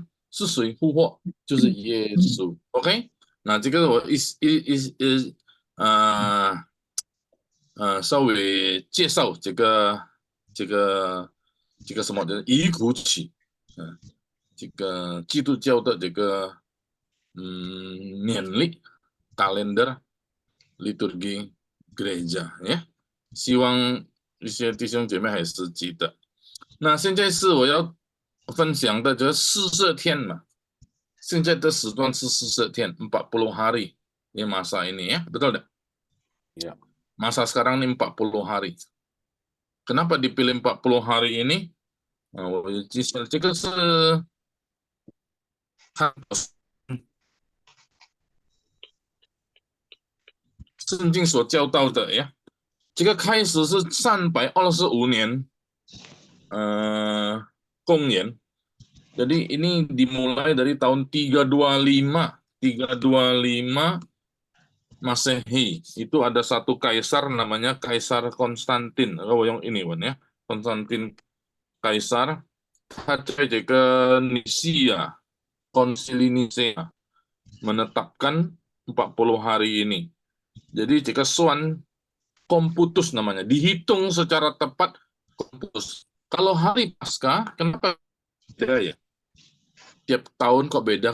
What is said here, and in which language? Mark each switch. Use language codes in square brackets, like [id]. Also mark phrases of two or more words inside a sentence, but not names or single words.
[zh] 是谁复活？就是耶稣。OK， 那这个我稍微介绍这个什么的伊古曲，这个基督教的这个年历 [id] kalender liturgi gereja [zh] 呀，希望一些弟兄姐妹还是记得。那现在是我要分享的就是40天嘛，现在的时段是40天， [id] 40 hari ini masa ini ya, betul tidak? Ya. Masa sekarang ini 40 hari. Kenapa dipilih 40 hari ini? [zh] 这个是圣经所教导的呀。这个开始是325年公元， [id] jadi ini dimulai dari tahun 325 Masehi. Itu ada satu kaisar namanya Kaisar Konstantin. Kalau yang ini ya, Konstantin Kaisar. [zh] 他在这个尼西亚 [id] Konsili Nicea menetapkan 40 hari ini. Jadi jika Soan Komputus namanya, dihitung secara tepat Komputus. Kalau hari Paskah, kenapa beda ya? Tiap tahun kok beda.